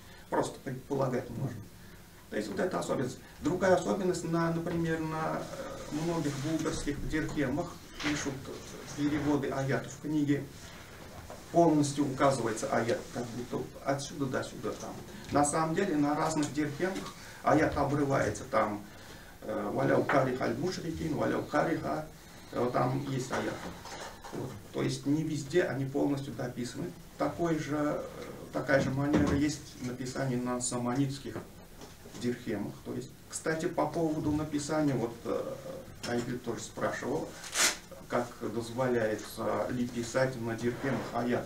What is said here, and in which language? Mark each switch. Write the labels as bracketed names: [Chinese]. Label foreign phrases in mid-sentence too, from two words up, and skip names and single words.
[Russian] просто предполагать можно. То есть вот эта особенность. Другая особенность, например, на многих булгарских дирхемах пишут переводы аятов в книге, полностью указывается аят, как будто отсюда до сюда там. На самом деле на разных дирхемах аят обрывается там [Arabic] «ولو كره المشركين», «ولو كره», [Russian] там есть аят. Вот. То есть не везде они полностью дописаны. Такая же манера есть написание на саманитских дирхемах. То есть, кстати, по поводу написания, вот Айгуль тоже спрашивал, как дозволяется ли писать на дирхемах аят.